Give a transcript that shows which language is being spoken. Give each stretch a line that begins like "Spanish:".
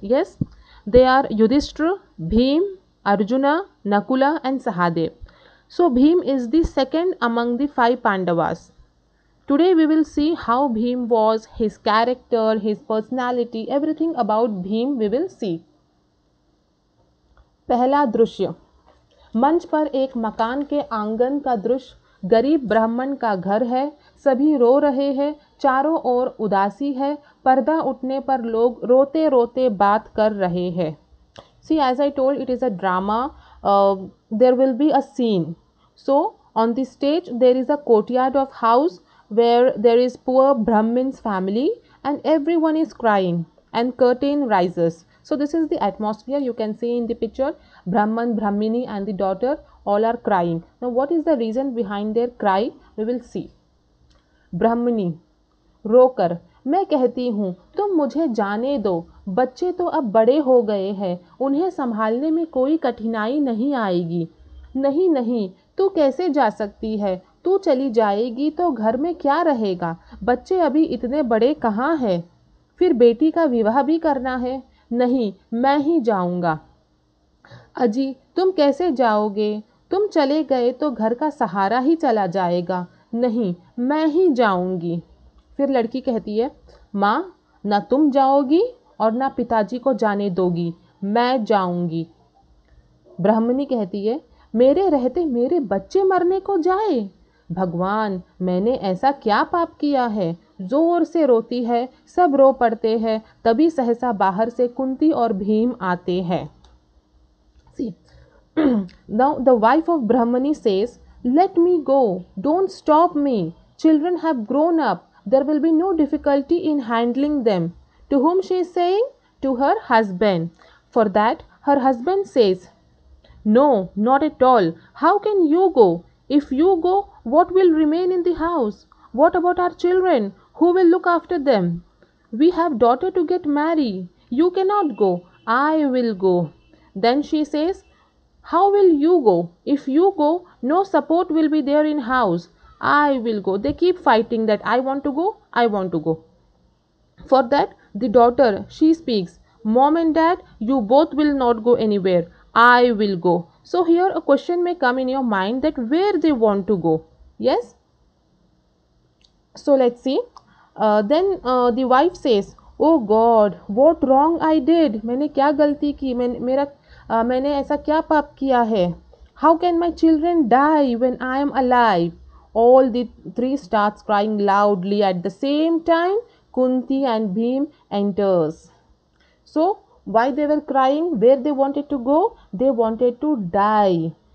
English: Yes, they are Yudhishthira, Bhim, Arjuna, Nakula and Sahadev. So Bhim is the second among the 5 Pandavas. Today we will see how Bhim was, his character, his personality, everything about Bhim we will see.
Hindi: पहला दृश्य, मंच पर एक मकान के आंगन का दृश्य। गरीब ब्राह्मण का घर है, सभी रो रहे हैं, चारों ओर उदासी है, पर्दा उठने पर लोग रोते रोते बात कर रहे हैं।
English: See, as I told, it is a drama. There will be a scene. So on the stage there is a courtyard of house where there is poor Brahmin's family and everyone is crying and curtain rises. So this is the atmosphere you can see in the picture. Brahman, Brahmini and the daughter all are crying. Now what is the reason behind their cry? We will see.
Hindi: Brahmini रोकर, मैं कहती हूँ तुम मुझे जाने दो, बच्चे तो अब बड़े हो गए हैं, उन्हें संभालने में कोई कठिनाई नहीं आएगी। नहीं नहीं, तू कैसे जा सकती है, तू चली जाएगी तो घर में क्या रहेगा? बच्चे अभी इतने बड़े कहाँ हैं? फिर बेटी का विवाह भी करना है। नहीं, मैं ही जाऊंगा। अजी, तुम कैसे जाओगे? तुम चले गए तो घर का सहारा ही चला जाएगा। नहीं, मैं ही जाऊंगी। फिर लड़की कहती है, माँ, ना तुम जाओगी और ना पिताजी को जाने दोगी, मैं जाऊंगी। ब्राह्मणी कहती है, मेरे रहते मेरे बच्चे मरने को जाए? भगवान, मैंने ऐसा क्या पाप किया है? जोर से रोती है, सब रो पड़ते हैं। तभी सहसा बाहर से कुंती और भीम आते हैं।
English: See, now the wife of Brahmani says, let me go, don't stop me. Children have grown up, there will be no difficulty in handling them. To whom she is saying? To her husband. For that, her husband says, no, not at all. How can you go? If you go, what will remain in the house? What about our children? Who will look after them? We have daughter to get married. You cannot go. I will go. Then she says, how will you go? If you go, no support will be there in house. I will go. They keep fighting that I want to go, I want to go. For that, the daughter, she speaks, Mom and Dad, you both will not go anywhere. I will go. So here a question may come in your mind that where they want to go. Yes? So let's see. Then the wife says, oh God, what wrong I did?
Hindi: मैंने क्या गलती की? मैंने ऐसा क्या पाप किया है?
English: How can my children die when I am alive? All the three starts crying loudly at the same time. Kunti and Bhim enters. So why they were crying? Where they wanted to go? They wanted to die.